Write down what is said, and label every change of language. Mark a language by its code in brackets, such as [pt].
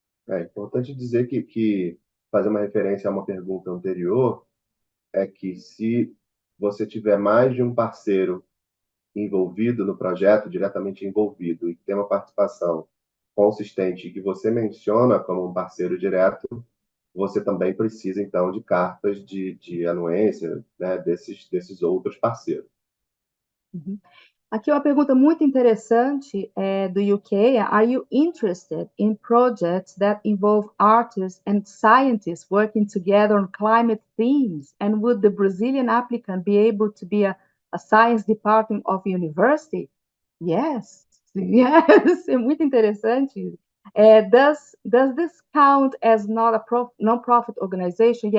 [pt] É importante dizer que fazer uma referência a uma pergunta anterior é que se você tiver mais de um parceiro envolvido no projeto, diretamente envolvido, e tem uma participação consistente que você menciona como um parceiro direto, você também precisa, então, de cartas de anuência, né, desses outros parceiros. Uhum. Aqui uma pergunta muito interessante do UK. [en] Are you interested in projects that involve artists and scientists working together on climate themes? And would the Brazilian applicant be able to be a science department of university? Yes, yes, [pt] é muito interessante. [en] Does this count as not a non-profit organization?